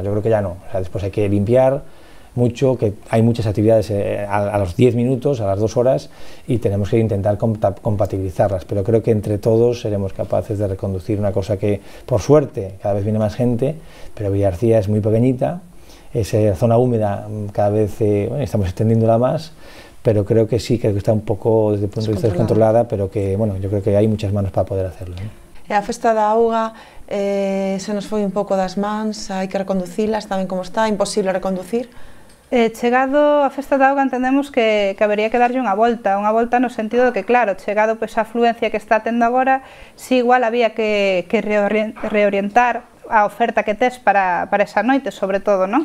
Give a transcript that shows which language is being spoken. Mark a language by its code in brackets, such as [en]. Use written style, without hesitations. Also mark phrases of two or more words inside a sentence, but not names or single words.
[es] Yo creo que ya no, o sea, después hay que limpiar mucho, que hay muchas actividades a los 10 minutos, a las 2 horas, y tenemos que intentar compatibilizarlas, pero creo que entre todos seremos capaces de reconducir una cosa que, por suerte, cada vez viene más gente, pero Villarcía es muy pequeñita. Esa zona húmeda cada vez estamos extendiéndola más, pero creo que sí, que está [gl] un pouco desde o punto de vista [es] descontrolada, pero que, bueno, yo creo que hai muchas manos para poder hacerlo, ¿no? [gl] E a festa da auga se nos foi un pouco das mans, hai que reconducila, está ben como está, imposible reconducir? Chegado a festa da auga entendemos que habería que darlle unha volta no sentido de que, claro, chegado a afluencia que está tendo agora, si igual había que reorientar a oferta que tes para esa noite, sobre todo, non?